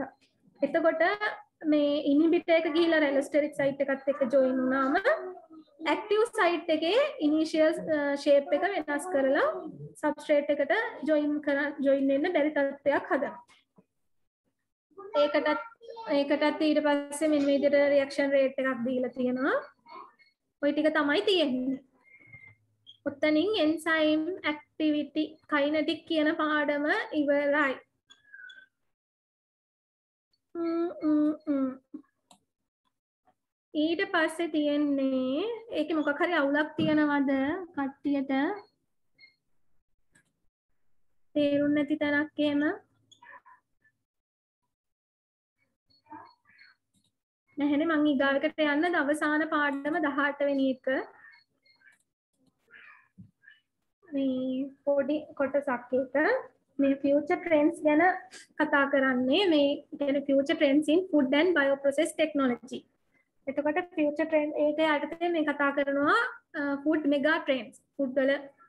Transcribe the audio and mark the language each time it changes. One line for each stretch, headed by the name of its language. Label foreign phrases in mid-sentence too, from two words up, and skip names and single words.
Sinhala: එතකොට මේ inhibitor එක ගිහිල්ලා
English: allosteric site
Sinhala: එකත් එක්ක join වුණාම
English: active site
Sinhala: එකේ
English: initial shape
Sinhala: එක වෙනස් කරලා substrate එකට join වෙන්න බැරි තත්ත්වයක් හදනවා. ඒකටත් ඊට පස්සේ මෙන්න මේ විදිහට
English: reaction rate
Sinhala: එකක් දීලා තියෙනවා. ඔය ටික තමයි තියෙන්නේ. ඔතනින්
English: enzyme activity kinetic
Sinhala: කියන පාඩම ඉවරයි. ඊට පස්සේ තියෙන්නේ ඒකේ මොකක් හරි අවුලක් තියනවද කට්ටියට තේරුම් නැති තරක් එහෙම නැහැනේ මං ඊගාවකට යන්න අවසාන පාඩම 18 වෙනි එක මේ පොඩි කොටසක් එක මේ
English: future trends
Sinhala: ගැන කතා කරන්නේ මේ කියන්නේ
English: future trends in food and bioprocess technology
Sinhala: එතකොට
English: future trend
Sinhala: ඒක යටතේ මේ කතා කරනවා
English: food mega trends food
Sinhala: වල